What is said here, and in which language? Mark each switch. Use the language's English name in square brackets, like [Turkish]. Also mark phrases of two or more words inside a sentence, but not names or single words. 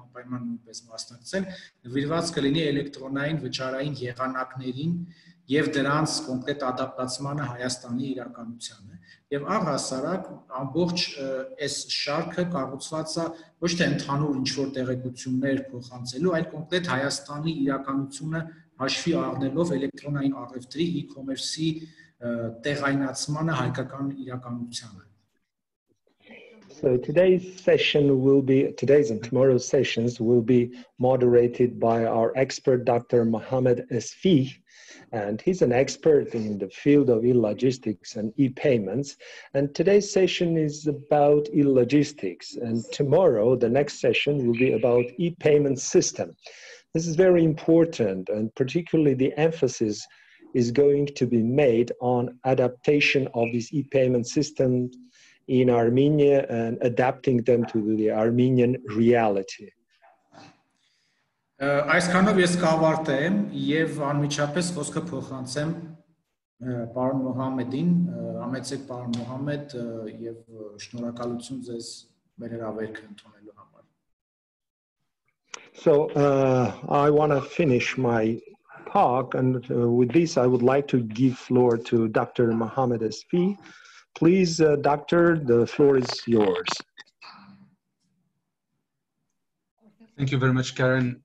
[Armenian] անպայման նույնպես մասնակցել, նվիրված կլինի էլեկտրոնային վճարային եղանակներին եւ դրանց կոնկրետ ադապտացմանը Հայաստանի իրականությանը։ Եվ առհասարակ ամբողջ այս շարքը կառուցված է ոչ թե ընդհանուր ինչ-որ տեղեկություններ փոխանցելու, այլ կոնկրետ Հայաստանի իրականությունը հաշվի առնելով էլեկտրոնային առևտրի e-commerce-ի տեղայնացմանը հայկական իրականությանը։ [English] So today's and tomorrow's sessions will be moderated by our expert, Dr. Mohammed Esfi, and he's an expert in the field of e-logistics and e-payments. And today's session is about e-logistics, and tomorrow the next session will be about e-payment system. This is very important, and particularly the emphasis is going to be made on adaptation of this e-payment system in Armenia and adapting them to the Armenian reality. [Armenian] Այսքանով ես կավարտեմ եւ անմիջապես խոսքը փոխանցեմ պարոն Մոհամեդին, համեցեք պարոն Մոհամեդ եւ շնորհակալություն ձեզ մեր հրավերքը ընդունելու համար. [English] So I want to finish my talk, and with this I would like to give floor to Dr. Mohammed Esfi. Please, Doctor, the floor is yours. Thank you very much, Karen.